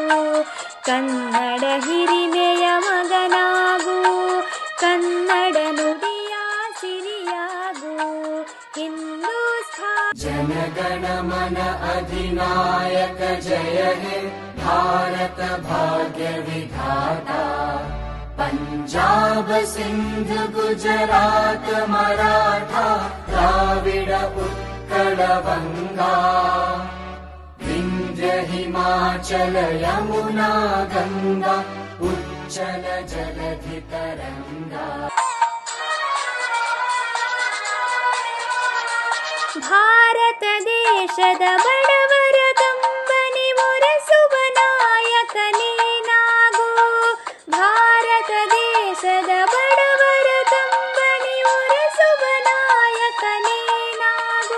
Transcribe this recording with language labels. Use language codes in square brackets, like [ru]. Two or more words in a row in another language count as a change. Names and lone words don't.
[kn] ಕನ್ನಡ ಹಿರಿಮೆಯ ಮಗನಾಗು, ಕನ್ನಡ ನುಡಿಯ ಸಿರಿಯಾಗು. ಹಿಂದೂಸ್ಥಾನ [bn] জনগণ মন অধিনায়ক জয় হে ভারত ভাগ্য বিধাতা. পাঞ্জাব সিন্ধ গুজরাট মারাঠা দ্রাবিড় উৎকল বঙ্গ. বিন্ধ্য হিমাচল যমুনা গঙ্গা উচ্ছল জলধি তরঙ্গ. [kn] ಭಾರತ ದೇಶದ ಬಡವರ ಕಂಬನಿ ಮುರೆಸುವ ನಾಯಕ ನೀನಾಗು. ಭಾರತ ದೇಶದ ಬಡವರ ಕಂಬನಿ ಮುರೆಸುವ ನಾಯಕ ನೀನಾಗು.